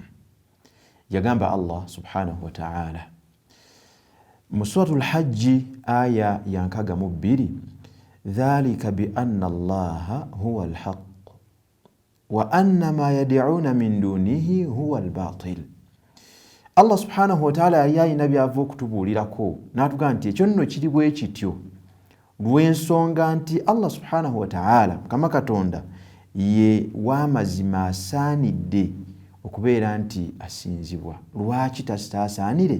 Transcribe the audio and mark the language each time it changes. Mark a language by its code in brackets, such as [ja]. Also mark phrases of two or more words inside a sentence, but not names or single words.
[ar] Yagamba الله سبحانه وتعالى [lg] mu suratul Hajji aya ya 62, [ar] ذلك بأن الله هو الحق وأن ما يدعون من دونه هو الباطل. [lg] Allah [ar] سبحانه وتعالى [lg] yayina byava okutubuulirako n'atugamba nti ekyo nno kiri bwe kityo lw'ensonga nti Allah [ar] سبحانه وتعالى [lg] Mukama Katonda ye w'amazima asaanidde okubeera nti asinzibwa. Lwaki tasaasaanire?